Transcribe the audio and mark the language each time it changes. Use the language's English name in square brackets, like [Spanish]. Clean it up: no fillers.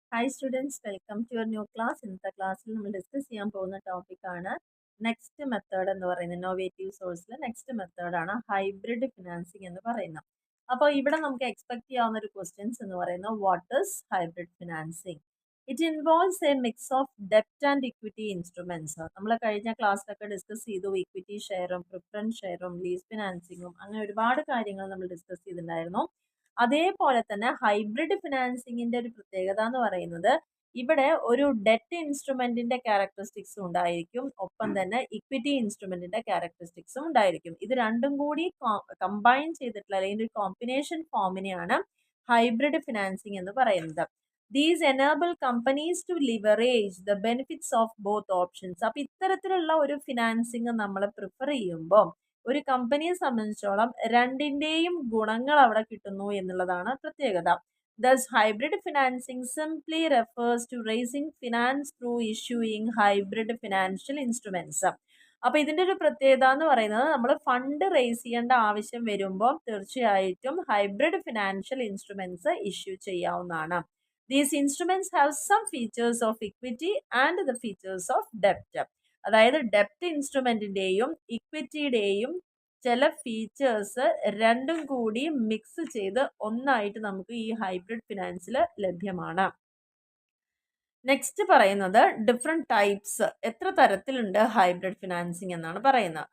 [English] Hi students, welcome to your new class. [Malayalam] ഇന്നത്തെ ക്ലാസ്സിൽ നമ്മൾ ഡിസ്കസ് ചെയ്യാൻ പോകുന്ന ടോപ്പിക്കാണ് നെക്സ്റ്റ് മെത്തേഡ് എന്ന് പറയുന്നത്. ഇന്നോവേറ്റീവ് സോഴ്സിലെ നെക്സ്റ്റ് മെത്തേഡാണ് ഹൈബ്രിഡ് ഫിനാൻസിങ് എന്ന് പറയുന്നത്. അപ്പോൾ ഇവിടെ നമുക്ക് എക്സ്പെക്ട് ചെയ്യാവുന്ന ഒരു ക്വസ്റ്റ്യൻസ് എന്ന് പറയുന്നത് [English] What is hybrid financing? It involves A mix of ഡെപ്റ്റ് and equity instruments. [Malayalam] നമ്മൾ കഴിഞ്ഞ ക്ലാസ്സിലൊക്കെ ഡിസ്കസ് ചെയ്തു ഇക്വിറ്റി ഷെയറും പ്രിഫറൻസ് ഷെയറും ലീസ് ഫിനാൻസിങ്ങും അങ്ങനെ ഒരുപാട് കാര്യങ്ങൾ നമ്മൾ ഡിസ്കസ് ചെയ്തിട്ടുണ്ടായിരുന്നു. അതേപോലെ തന്നെ ഹൈബ്രിഡ് ഫിനാൻസിങ്ങിന്റെ ഒരു പ്രത്യേകത എന്ന് പറയുന്നത് ഇവിടെ ഒരു ഡെറ്റ് ഇൻസ്ട്രുമെന്റിന്റെ ക്യാരക്ടറിസ്റ്റിക്സും ഉണ്ടായിരിക്കും, ഒപ്പം തന്നെ ഇക്വിറ്റി ഇൻസ്ട്രുമെന്റിന്റെ ക്യാരക്ടറിസ്റ്റിക്സും ഉണ്ടായിരിക്കും. ഇത് രണ്ടും കൂടി കമ്പൈൻ ചെയ്തിട്ടുള്ള അല്ലെങ്കിൽ ഒരു കോമ്പിനേഷൻ ഫോമിനെയാണ് ഹൈബ്രിഡ് ഫിനാൻസിങ് എന്ന് പറയുന്നത്. [English] These enable companies to leverage the benefits of both options. [Malayalam] അപ്പൊ ഇത്തരത്തിലുള്ള ഒരു ഫിനാൻസിങ് നമ്മൾ പ്രിഫർ ചെയ്യുമ്പോൾ ഒരു കമ്പനിയെ സംബന്ധിച്ചോളം രണ്ടിന്റെയും ഗുണങ്ങൾ അവിടെ കിട്ടുന്നു എന്നുള്ളതാണ് പ്രത്യേകത. [English] Thus, hybrid financing simply refers to raising finance through issuing hybrid financial instruments. [Malayalam] അപ്പൊ ഇതിന്റെ ഒരു പ്രത്യേകത എന്ന് പറയുന്നത് നമ്മൾ ഫണ്ട് റേസ് ചെയ്യേണ്ട ആവശ്യം വരുമ്പോൾ തീർച്ചയായിട്ടും ഹൈബ്രിഡ് ഫിനാൻഷ്യൽ ഇൻസ്ട്രുമെന്റ്സ് ഇഷ്യൂ ചെയ്യാവുന്നതാണ്. [English] These instruments have some features of equity and the features of debt. [Malayalam] അതായത് ഡെപ്റ്റ് ഇൻസ്ട്രുമെന്റിന്റെയും ഇക്വിറ്റിയുടെയും ചില ഫീച്ചേഴ്സ് രണ്ടും കൂടി മിക്സ് ചെയ്ത് ഒന്നായിട്ട് നമുക്ക് ഈ ഹൈബ്രിഡ് ഫിനാൻസിൽ ലഭ്യമാണ്. നെക്സ്റ്റ് പറയുന്നത് ഡിഫറെന്റ് ടൈപ്സ്, എത്ര തരത്തിലുണ്ട് ഹൈബ്രിഡ് ഫിനാൻസിങ് എന്നാണ് പറയുന്നത്.